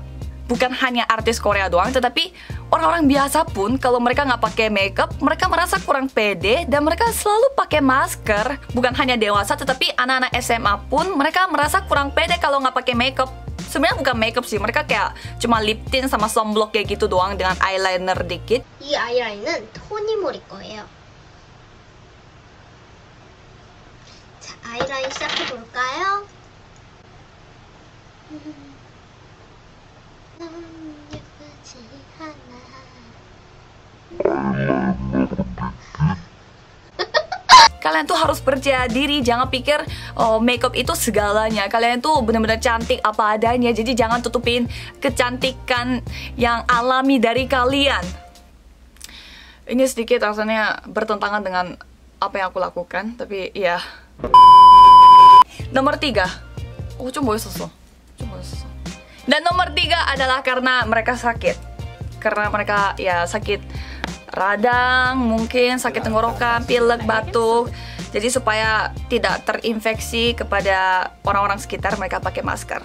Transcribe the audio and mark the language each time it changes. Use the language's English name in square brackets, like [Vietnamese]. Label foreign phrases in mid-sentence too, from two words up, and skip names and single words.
[Indonesian] Bukan hanya artis Korea doang, tetapi orang-orang biasa pun kalau mereka nggak pakai makeup, mereka merasa kurang pede dan mereka selalu pakai masker. Bukan hanya dewasa, tetapi anak-anak SMA pun mereka merasa kurang pede kalau nggak pakai makeup. Sebenarnya bukan makeup sih, mereka kayak cuma [English] lip tint [Indonesian] sama sunblock kayak gitu doang dengan eyeliner dikit. [Korean] 이 아이라인은 토니모리 거예요. 자, 아이라인 시작해 볼까요? 예쁘지 않아. [Indonesian] Kalian tuh harus percaya diri, jangan pikir makeup itu segalanya. Kalian tuh benar-benar cantik apa adanya, jadi jangan tutupin kecantikan yang alami dari kalian. Ini sedikit rasanya bertentangan dengan apa yang aku lakukan, tapi ya. Nomor 3. [Korean] 좀 멋있었어. [Indonesian] Dan nomor 3 adalah karena mereka sakit. Karena mereka ya sakit radang, mungkin sakit tenggorokan, pilek, batuk. Jadi supaya tidak terinfeksi kepada orang-orang sekitar, mereka pakai masker.